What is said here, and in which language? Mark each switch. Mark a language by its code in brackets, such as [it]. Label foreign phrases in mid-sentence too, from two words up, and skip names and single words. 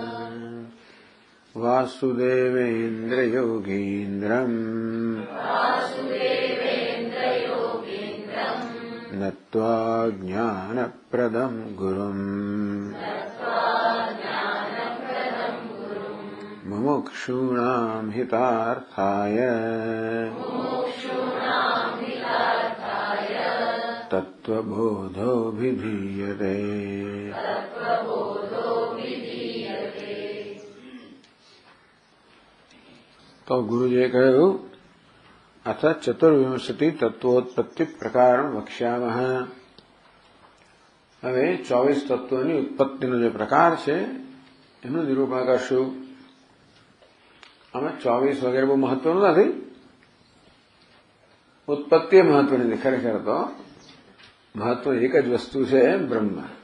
[sa] वासुदेवेन्द्रयोगीन्द्रम् नत्वा ज्ञानप्रदं गुरुम् मुमुक्षूणां हितार्थाय तत्त्वबोधोऽभिधीयते। [gu] તો ગુરુજે કહુ [sa] अथ चतुर्विंशति तत्वोत्पत्ति प्रकारं वक्ष्यामः। [gu] હવે 24 તત્વોની ઉત્પત્તિનો જે પ્રકાર છે એનું નિરૂપણ કરશું. આમાં 24 વગેરે બહુ મહત્વનું નથી, ઉત્પત્તિ મહત્વની નથી. ખરેખર તો મહત્વ એક જ વસ્તુ છે, બ્રહ્મ.